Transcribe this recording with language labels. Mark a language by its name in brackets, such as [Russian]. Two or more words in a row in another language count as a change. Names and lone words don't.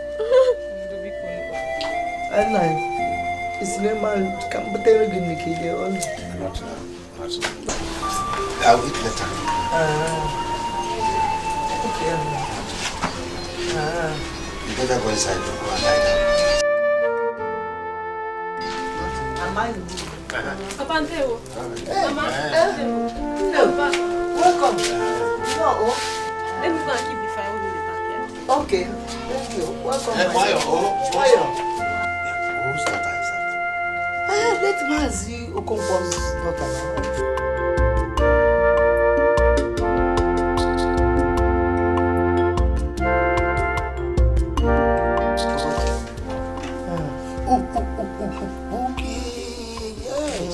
[English] It's normal. Come, but they're going to kill you all. Not now. I'll eat later. Okay. You better go inside to go and lie down. Papa Nteo. Mama. Welcome. Let me go and keep the fire in the back here. Okay. Thank you. Welcome. Why? Who's that? Let Mazi Okonkwo's daughter now. Okay, yes.